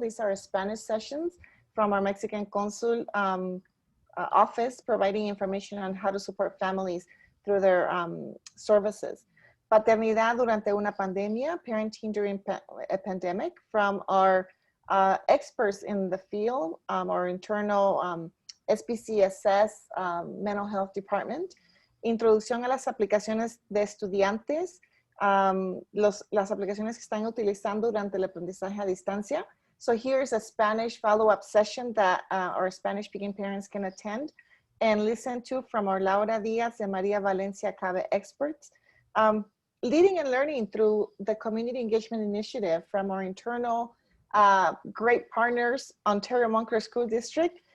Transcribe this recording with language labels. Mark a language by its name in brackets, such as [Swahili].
[English] These are Spanish sessions from our Mexican consul office, providing information on how to support families through their services. [Spanish] Paternidad durante una pandemia, [English] parenting during a pandemic, from our experts in the field, our internal SBCSS mental health department. [Spanish] Introducción a las aplicaciones de estudiantes, las aplicaciones que están utilizando durante el aprendizaje a distancia. [English] So here's a Spanish follow-up session that our Spanish-speaking parents can attend and listen to from our Laura Diaz and Maria Valencia Cabe experts. Leading and learning through the Community Engagement Initiative from our internal great partners, Ontario Montclair School District.